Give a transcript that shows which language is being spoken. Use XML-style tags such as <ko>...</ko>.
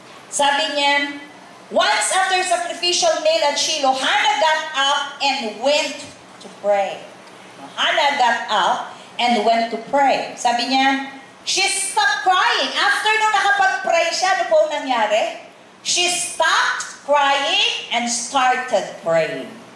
<tl>Sabi niya,</tl> <en>once after sacrificial meal at Shiloh, Hannah got up and went to pray. Hannah got up and went to pray.</en> <tl>Sabi niya,</tl> <en>she stopped crying.</en> <tl>After nung nakapag-pray siya, ano po nangyari?</tl> <en>She stopped crying and started praying.</en>